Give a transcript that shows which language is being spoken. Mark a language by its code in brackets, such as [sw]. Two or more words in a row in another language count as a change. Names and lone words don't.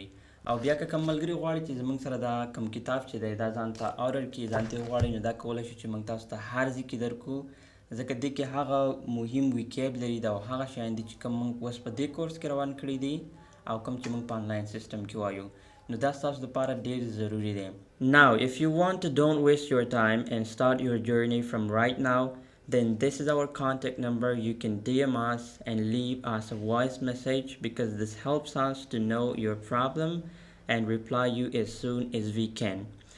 [ps] او بیا که کوم ملګري غواړي چې زموږ سره دا کوم کتاب چې دی دا ځان ته آرډر کړي، ځان ته وغواړي، نو دا کولی شو چې موږ تاسو ته هر ځای کې درکړو، ځکه دې کې هغه مهم ویکیبلري ده او هغه شیان دي چې کوم موږ اوس په دې کورس کې روان کړي دي او کوم چې موږ په [en] online system [ps] کې وایو، نو دا ستاسو دپاره ډېر ضروري دی. [en] Now if you want to don't waste your time and start your journey from right now, then this is our contact number. You can DM us and leave us a voice message because this helps us to know your problem and reply you as soon as we can.